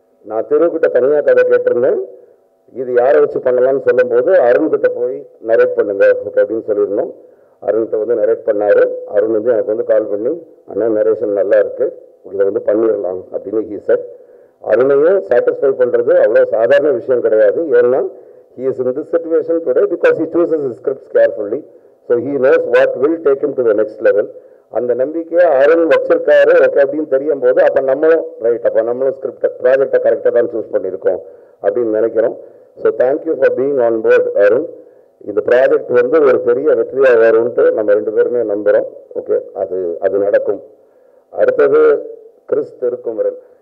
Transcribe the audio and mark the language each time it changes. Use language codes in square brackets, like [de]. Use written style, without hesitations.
[ta] நான் தெருவுக்கிட்ட தனியாக கதை கேட்டிருந்தேன், இது யாரை வச்சு பண்ணலாம்னு சொல்லும்போது அருண்கிட்ட போய் நரேட் பண்ணுங்க ஓகே அப்படின்னு சொல்லியிருந்தோம். அருண்கிட்ட வந்து நரேட் பண்ணார். அருண் வந்து எனக்கு வந்து கால் பண்ணி அண்ணா நரேஷன் நல்லா இருக்குது, இதை வந்து பண்ணிடலாம் அப்படின்னு [en] He said. [ta] அருணையும் சாட்டிஸ்ஃபை பண்ணுறது அவ்வளோ சாதாரண விஷயம் கிடையாது. ஏன்னா [en] he is in this situation today because he chooses his scripts carefully, so he knows what will take him to the next level. [ta] அந்த நம்பிக்கையை அருண் வச்சிருக்காரு ஓகே அப்படின்னு தெரியும் போது அப்போ நம்மளும் ரைட், அப்போ நம்மளும் ஸ்கிரிப்டை ப்ராஜெக்டை கரெக்டாக தான் சூஸ் பண்ணியிருக்கோம் அப்படின்னு நினைக்கிறோம். [en] so thank you for being on board [ta] Arun. இந்த ப்ராஜெக்ட் வந்து ஒரு பெரிய வெற்றியாக வரும்ன்ட்டு நம்ம ரெண்டு பேருமே நம்புகிறோம். ஓகே அது நடக்கும். அடுத்தது கிறிஸ் திருக்குமரன்.